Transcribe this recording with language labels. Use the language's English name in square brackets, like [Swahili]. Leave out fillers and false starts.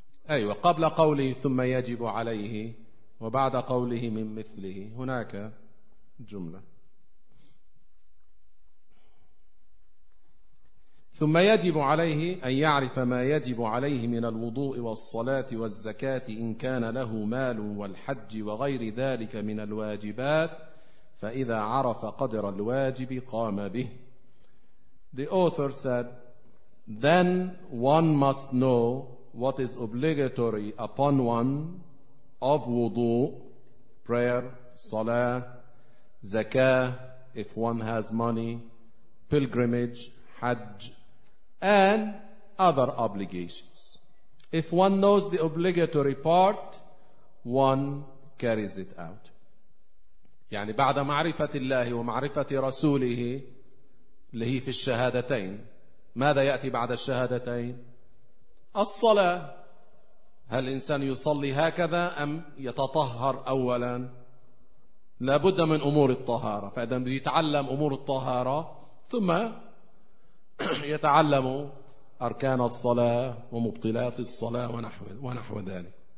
[Arabic] أيوة، قبل قوله ثم يجب عليه وبعد قوله من مثله هناك جملة، ثم يجب عليه أن يعرف ما يجب عليه من الوضوء والصلاة والزكاة إن كان له مال والحج وغير ذلك من الواجبات، فإذا عرف قدر الواجب قام به. [English] The author said, then one must know what is obligatory upon one of wudu, prayer, salah, zakah, if one has money, pilgrimage, hajj, and other obligations. If one knows the obligatory part, one carries it out. [Arabic] يعني بعد معرفة الله ومعرفة رسوله اللي هي في الشهادتين، ماذا يأتي بعد الشهادتين؟ الصلاة. هل الإنسان يصلي هكذا أم يتطهر أولا؟ لا بد من أمور الطهارة، فإذا يتعلم أمور الطهارة ثم يتعلم أركان الصلاة ومبطلات الصلاة ونحو ذلك.